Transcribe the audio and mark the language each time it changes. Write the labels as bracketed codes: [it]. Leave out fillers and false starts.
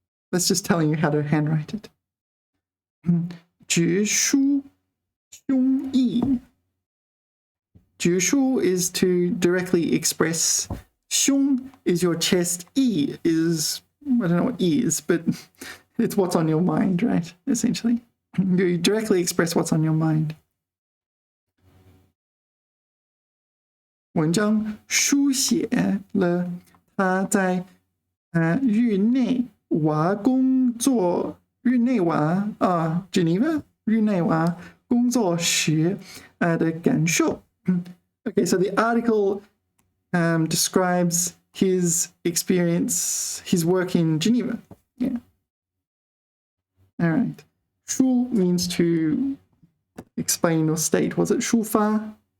[en] That's just telling you how to handwrite it. 直抒胸臆 直抒 is to directly express. 胸 is your chest. 臆 is, I don't know what 臆 is, but it's what's on your mind, right? Essentially. You directly express what's on your mind. [zh] 文章书写了他在日内瓦工作Geneva 日内瓦工作时的感受. [en] Okay, so the article describes his experience, his work in Geneva. Yeah. All right. 抒 means to explain or state. Was it 抒发?